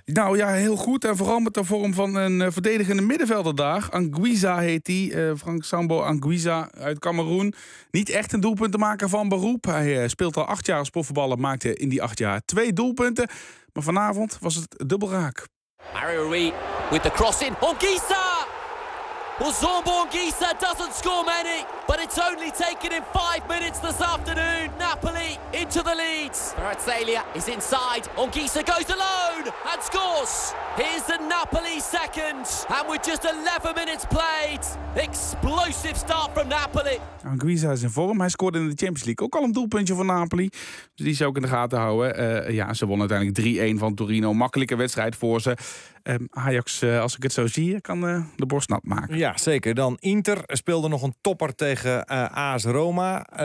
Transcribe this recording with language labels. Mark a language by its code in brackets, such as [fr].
[nl] Nou ja, heel goed. En vooral met de vorm van een verdedigende middenvelder daar. Anguiza heet hij. Frank Sambo Anguiza uit Cameroen. Niet echt een doelpunt te maken van beroep. Hij speelt al 8 jaar als profvoetballer. Maakte in die 8 jaar 2 doelpunten. Maar vanavond was het dubbel raak. [en] Mario Rui with the cross in. Anguiza! Well, Zombo Anguiza doesn't score many, but it's only taken him 5 minutes this afternoon. Napoli into the lead. Barazzaglia is inside. Anguiza goes alone and scores. Here's the Napoli second. And with just 11 minutes played, explosive start from Napoli. [nl] Anguiza is in vorm. Hij scoorde in de Champions League ook al een doelpuntje voor Napoli. Dus die zou ik in de gaten houden. Ze won uiteindelijk 3-1 van Torino. Makkelijke wedstrijd voor ze. Ajax, als ik het zo zie, kan de borst nat maken. Ja, zeker. Dan Inter speelde nog een topper tegen AS Roma.